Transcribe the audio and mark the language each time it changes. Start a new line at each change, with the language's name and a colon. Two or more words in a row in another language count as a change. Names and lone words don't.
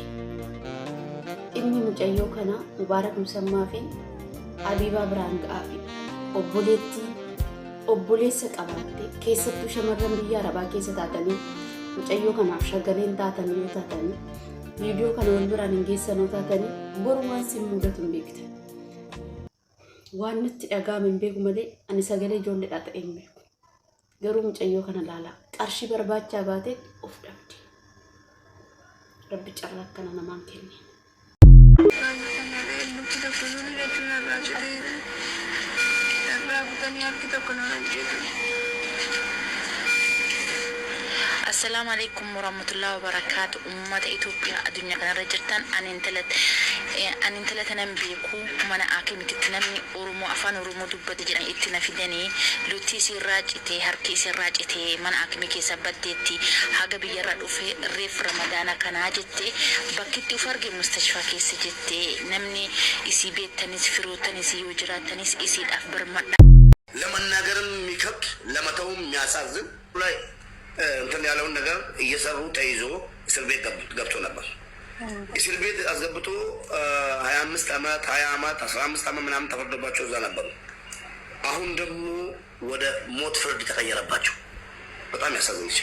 Oromo: Inni mucayyoo kana Mubaarak Musammaa fi Habiibaa Biraan Ga'aa fi obboleessa qabaatte keessattuu shamarran biyya Arabaa keessa taatanii mucayyoo kanaaf shagaleen taatanii yoo taatanii viidiyoo kana wal biraan hin geessan yoo taatanii boru waan sin mudatu hin beektan. Waan nutti dhaga'ame hin beeku malee ani sagalee ijoolleedhaa ta'e hin beeku. Garuu mucayyoo kana laalaa qarshii barbaachaa baate of dhabde. Rabbi carraa akkana namaan kenne.
Arabic: السلام عليكم ورحمة الله وبركاته.
Oromo: Ummata Itoophiyaa addunyaa kana irra jirtan ani intala tanan beeku mana akimititti namni Oromoo afaan Oromoo dubbate jedhan itti na fidanii lutti sirraa citee harki sirraa citee mana akimii keessa baddeetti haga biyyarra dhufe reef Ramadaana kanaa jettee bakkitti uf arge mustashfaa keessa jettee namni isii beektanis firootanis yoo jiraatanis isiidhaaf birmadha.
Amharic: ለመናገርም የሚከብድ ለመተውም የሚያሳዝን ላይ እንትን ያለውን ነገር እየሰሩ ተይዞ እስር ቤት ገብቶ ነበር። እስር ቤት አስገብቶ 25 ዓመት 20 ዓመት 15 ዓመት ምናምን ተፈርዶባቸው እዛ ነበሩ። አሁን ደግሞ ወደ ሞት ፍርድ ተቀየረባቸው። በጣም ያሳዝናል።